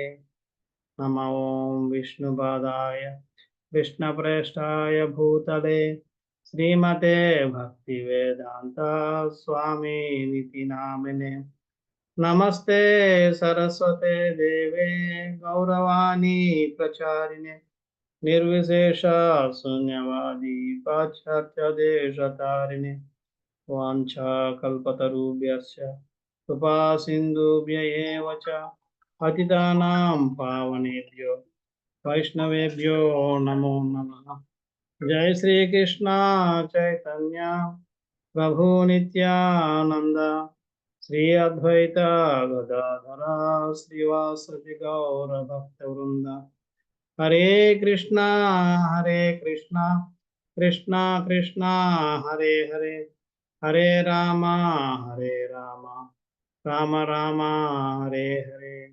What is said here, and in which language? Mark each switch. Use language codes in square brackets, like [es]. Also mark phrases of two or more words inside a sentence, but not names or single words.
[sa] నమ ఓం విష్ణుపాదాయ కృష్ణప్రేష్టాయ భూతలే శ్రీమతే భక్తివేదాంత స్వామి నితి నామినే. నమస్తే సరస్వతే దేవే గౌరవాణి ప్రచారిణే నిర్విశేష శూన్యవాది పాశ్చాత్య దేశతారిణే. వాంఛాకల్పతరుభ్యశ్చ కృపా సింధుభ్య ఏవ చ పతితానాం పావనేభ్యో వైష్ణవేభ్యో నమో నమః. జై శ్రీకృష్ణ చైతన్య ప్రభు నిత్యానంద శ్రీ అద్వైత గదాధర శ్రీవాసరి గౌర భక్తవృంద. హరే కృష్ణ కృష్ణ కృష్ణ హరే హరే హరే రామ రామ రామ హరే హరే.